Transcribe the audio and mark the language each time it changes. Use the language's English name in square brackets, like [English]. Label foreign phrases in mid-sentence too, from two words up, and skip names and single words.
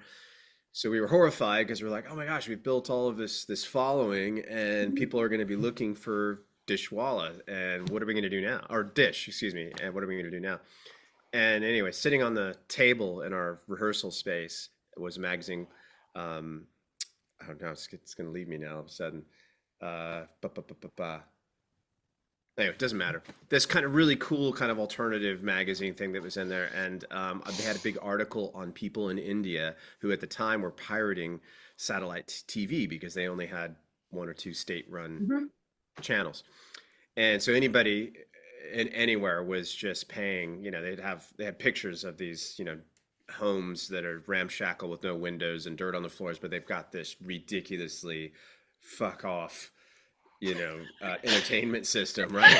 [English] So we were horrified because we're like, oh my gosh, we've built all of this following, and people are going to be looking for Dishwalla, and what are we going to do now? Or Dish, excuse me, and what are we going to do now? And anyway, sitting on the table in our rehearsal space was a magazine. Um, I don't know, it's going to leave me now all of a sudden. Uh, ba, ba, ba, ba, ba. Anyway, it doesn't matter. This kind of really cool kind of alternative magazine thing that was in there, and they had a big article on people in India who at the time were pirating satellite TV because they only had one or two state-run Mhm. channels. And so anybody in anywhere was just paying, they had pictures of these, homes that are ramshackle with no windows and dirt on the floors, but they've got this ridiculously fuck off, entertainment system, right?